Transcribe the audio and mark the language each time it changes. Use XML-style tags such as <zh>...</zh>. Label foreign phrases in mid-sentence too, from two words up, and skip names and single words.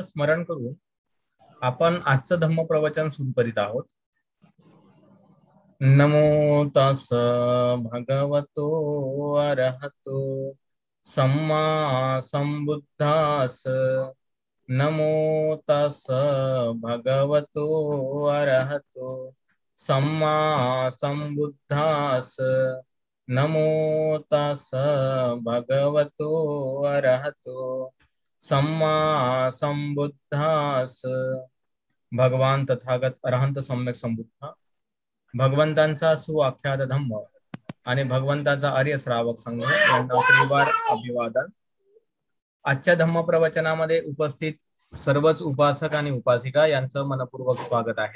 <mr>स्मरण करून आपण आजचं धम्मप्रवचन सुरू करीत आहोत.</mr> <pi>नमो तस् भगवतो अरहतो सम्मा संबुद्धास. नमो तस् भगवतो अरहतो सम्मा संबुद्धास. नमो तस् भगवतो अरहतो सम्मा संबुद्धास.</pi> <mr>भगवान तथागत अरहंत सम्यक संबुद्धा भगवंतांचा सुआख्यात धम्म आणि भगवंताचा आर्य श्रावक संघ यांना परिवार अभिवादन. आजच्या धम्म प्रवचनामध्ये उपस्थित सर्वच उपासक आणि उपासिका यांचं मनपूर्वक स्वागत आहे.</mr>